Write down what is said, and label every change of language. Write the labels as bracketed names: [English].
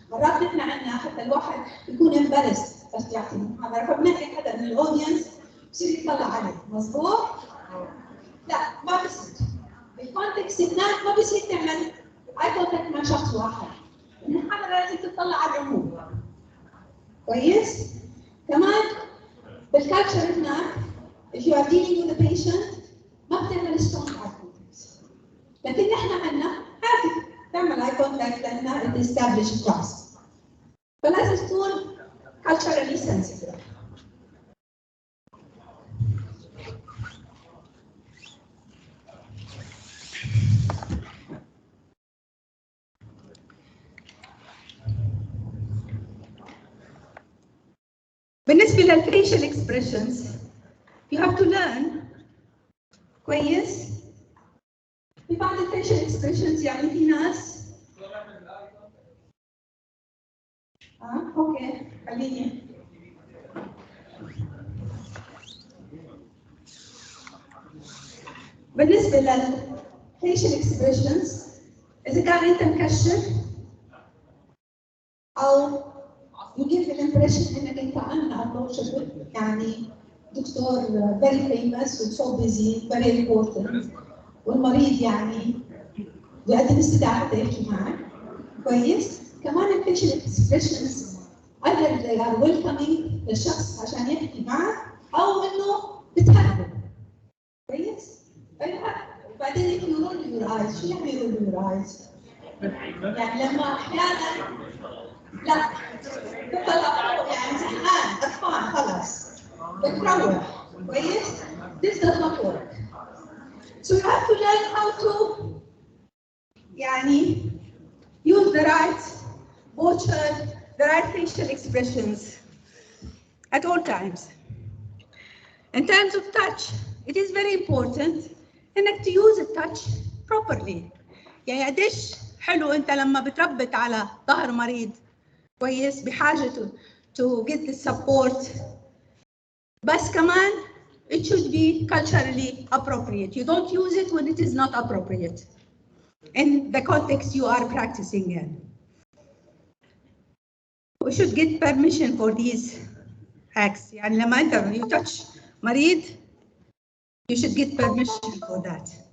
[Arabic] مرات نحن عندنا حتى الواحد يكون امبارس بس يعطي محاضره فبنحكي حدا من الاودينس بصير يطلع عليه، مظبوط؟ لا ما بصير. بالكونتكست هناك ما بصير تعمل اي كونتاكت مع شخص واحد. المحاضره لازم تطلع على العموم. كويس؟ كمان بالكالتشر هناك [English] if you are dealing with a patient [Arabic] ما بتعمل [English] strong eye contact. [Arabic] لكن نحن عندنا عادي تعمل eye contact لانها [English] it established trust. [Arabic] فلازم تكون [English] culturally sensitive. بالنسبة للfacial expressions you have to learn كويس. [Arabic] في بعض facial expressions يعني في ناس اوكي خليني بالنسبة للfacial expressions إذا كان أنت مكشر أو [English] you give the impression [Arabic] إنك أنت unapproachable يعني دكتور [English] very famous and so busy very important [Arabic] والمريض يعني بيقدم استدعاء حتى يحكي معك كويس. كمان الfacial expressions [English] either they are welcoming [Arabic] للشخص عشان يحكي معك أو إنه بتهدد كويس. وبعدين [English] if you roll your eyes [Arabic] شو يعني [English] roll your eyes؟ [Arabic] يعني لما أحيانا لا تطلع يعني زهقان أطفال خلاص بتروح كويس. [English] This does not work. So you have to learn how to يعني use the right posture, the right facial expressions at all times. In terms of touch, it is very important انك to use the touch properly. [Arabic] يعني قديش حلو انت لما بتربط على ظهر مريض كويس بحاجة [English] to get the support. [Arabic] بس كمان [English] it should be culturally appropriate. You don't use it when it is not appropriate in the context you are practicing in. We should get permission for these acts. [Arabic] يعني لما انت [English] you touch مريض, you should get permission for that.